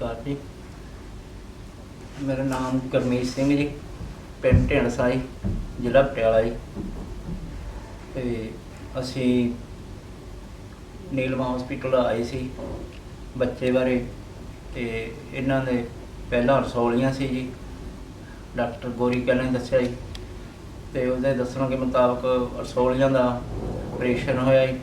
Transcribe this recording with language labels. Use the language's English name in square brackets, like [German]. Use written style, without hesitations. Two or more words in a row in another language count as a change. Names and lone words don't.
[Punjabi] ਜੀ। ਮੇਰਾ ਨਾਮ ਗੁਰਮੀਤ ਸਿੰਘ ਜੀ, ਪਿੰਡ ਢੇਣਸਾ ਜੀ, ਜ਼ਿਲ੍ਹਾ ਪਟਿਆਲਾ ਜੀ। ਤੇ ਅਸੀਂ ਨੀਲਮ ਹਸਪੀਟਲ ਆਏ ਸੀ ਬੱਚੇ ਬਾਰੇ, ਤੇ ਇਹਨਾਂ ਦੇ ਪਹਿਲਾਂ ਰਸੌਲੀਆਂ ਸੀ ਜੀ। ਡਾਕਟਰ ਗੋਰੀਕਾ ਨੇ ਦੱਸਿਆ ਜੀ, ਤੇ ਉਹਦੇ ਦੱਸਣ ਦੇ ਮੁਤਾਬਕ ਰਸੌਲੀਆਂ ਦਾ ਆਪਰੇਸ਼ਨ ਹੋਇਆ ਜੀ।